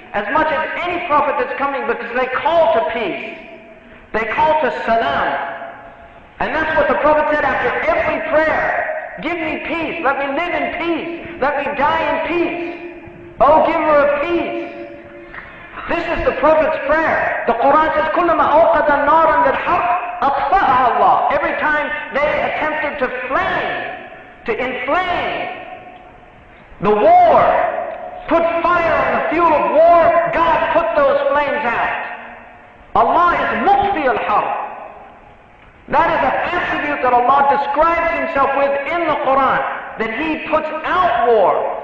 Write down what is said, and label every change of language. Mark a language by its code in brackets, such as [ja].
[en] As much as any prophet that's coming, because they call to peace. They call to salam. And that's what the prophet said after every prayer. Give me peace. Let me live in peace. Let me die in peace. Oh, giver of peace. This is the Prophet's prayer. The Quran says, [ar] كُلَّمَا أَوْقَدَ نَارًا لِلْحَرْبِ أَطْفَأَهَا اللَّهُ. [en] Every time they attempted to inflame the war, put fire on the fuel of war, God put those flames out. Allah is muqfi al-harb. That is an attribute that Allah describes Himself with in the Quran, that He puts out war.